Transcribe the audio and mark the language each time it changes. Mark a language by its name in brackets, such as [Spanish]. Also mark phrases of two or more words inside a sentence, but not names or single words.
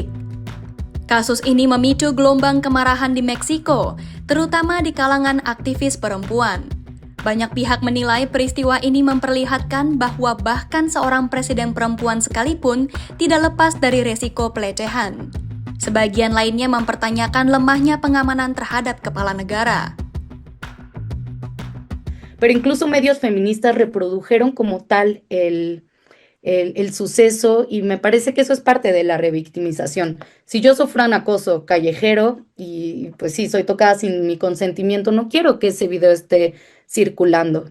[Indonesian] Kasus ini memicu gelombang kemarahan di Meksiko, terutama di kalangan aktivis perempuan. Banyak pihak menilai peristiwa ini memperlihatkan bahwa bahkan seorang presiden perempuan sekalipun tidak lepas dari resiko pelecehan. Sebagian lainnya mempertanyakan lemahnya pengamanan terhadap kepala negara. [Spanish] Pero incluso medios feministas reprodujeron como tal el suceso y me parece que eso es parte de la revictimización. Si yo sufro un acoso callejero y pues sí, soy tocada sin mi consentimiento, no quiero que ese video esté circulando.